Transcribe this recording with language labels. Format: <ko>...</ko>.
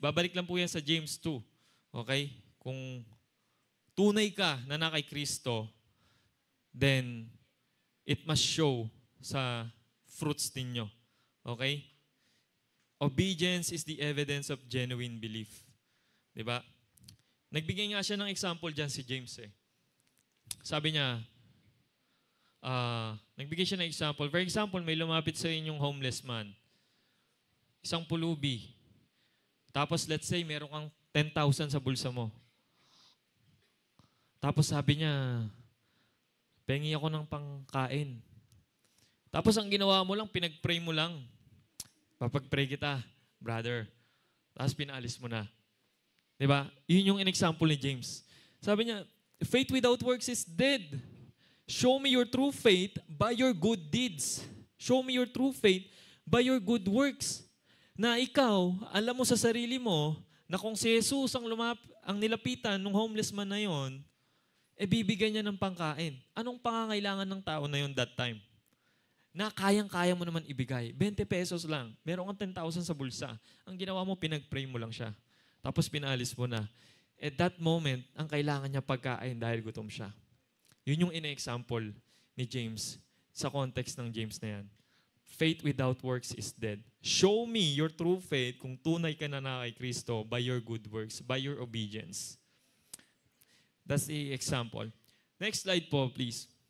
<tl>Babalik lang po yan sa James 2. Okay? Kung tunay ka na kay Kristo,</tl> <en>then it must show</en> <tl>sa fruits ninyo. Okay?</tl> <en>Obedience is the evidence of genuine belief.</en> <tl>Diba? Nagbigay nga siya ng example dyan si James eh. Sabi niya, nagbigay siya ng example. For example, may lumapit sa inyong homeless man. Isang pulubi. Tapos let's say, meron kang 10,000 sa bulsa mo. Tapos sabi niya, pengi ako ng pangkain. Tapos ang ginawa mo lang, pinag-pray mo lang. Papag-pray kita, brother. Tapos pinaalis mo na. Diba? Yun yung example ni James.</tl> <en>Sabi niya, faith without works is dead. Show me your true faith by your good deeds. Show me your true faith by your good works.</en> <tl>Na ikaw, alam mo sa sarili mo, na kung si Jesus ang nilapitan ng homeless man na yon, bibigyan niya ng pangkain. Anong pangangailangan ng tao na yon that time? Na kayang-kaya mo naman ibigay. 20 pesos lang. Meron kang 10,000 sa bulsa. Ang ginawa mo, pinag-pray mo lang siya. Tapos pinaalis mo na. At that moment, ang kailangan niya pagkain dahil gutom siya. Yun yung ina-example ni James sa context ng James na yan.</tl> <en>Faith without works is dead. Show me your true faith</en> <tl>kung tunay ka na kay Kristo</tl> <en>by your good works, by your obedience. That's the example. Next slide po, please.</en>